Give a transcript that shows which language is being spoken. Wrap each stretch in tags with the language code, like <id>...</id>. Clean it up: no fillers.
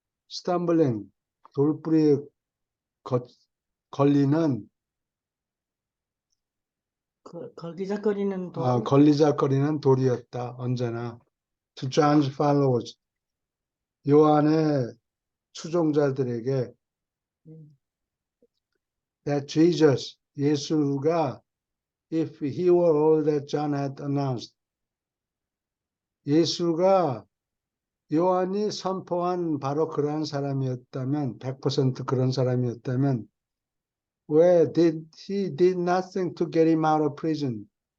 <en>stumbling,</en> <ko>돌뿌리에 걸리는 걸기작거리는 돌. 걸리작거리는 돌이었다. 언제나.</ko> <en>To John's followers.</en> <ko>요한의 추종자들에게</ko> <en>that Jesus,</en> <ko>예수가</ko> <en>if he were all that John had announced.</en> <ko>예수가 요한이 선포한 바로 그러한 사람이었다면 100% 그런 사람이었다면 왜</ko> <en>he did nothing to get him out of prison.</en>